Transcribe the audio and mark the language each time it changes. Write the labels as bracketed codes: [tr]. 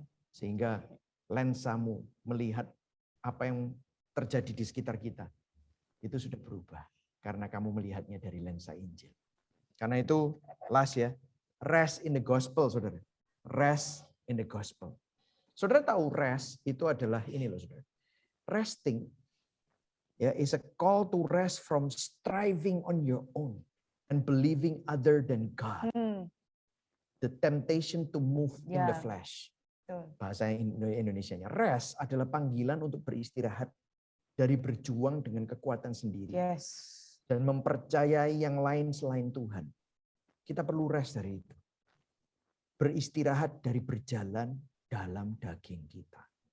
[id] Sehingga lensamu melihat apa yang terjadi di sekitar kita, itu sudah berubah. karena kamu melihatnya dari lensa Injil. Karena itu last ya, [en] rest in the gospel, [id] saudara. [en] Rest in the gospel. [id] Saudara tahu rest itu adalah ini loh, saudara. [en] Resting ya is a call to rest from striving on your own and believing other than God. The temptation to move in the flesh. [id] Bahasa Indonesianya, rest adalah panggilan untuk beristirahat dari berjuang dengan kekuatan sendiri. Dan mempercayai yang lain selain Tuhan. Kita perlu rest dari itu. Beristirahat dari berjalan dalam daging kita.